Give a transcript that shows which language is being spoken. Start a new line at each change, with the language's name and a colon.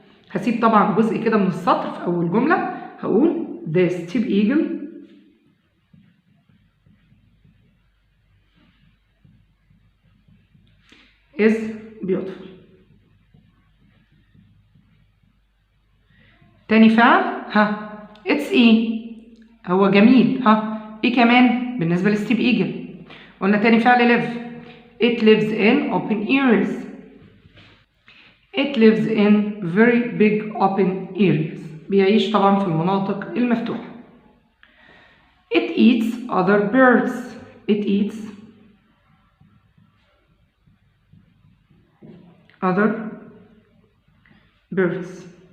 Arabic: هسيب طبعا جزء كده من السطر في اول جمله، هقول ده ستيف ايجل is beautiful. تاني فعل it's ايه؟ هو جميل. ايه كمان بالنسبة لستيف ايجل؟ قلنا تاني فعل live.
English: it lives in open areas. it lives in very big open areas.
Arabic: بيعيش طبعا في المناطق المفتوحة.
English: it eats other birds. it eats other birds.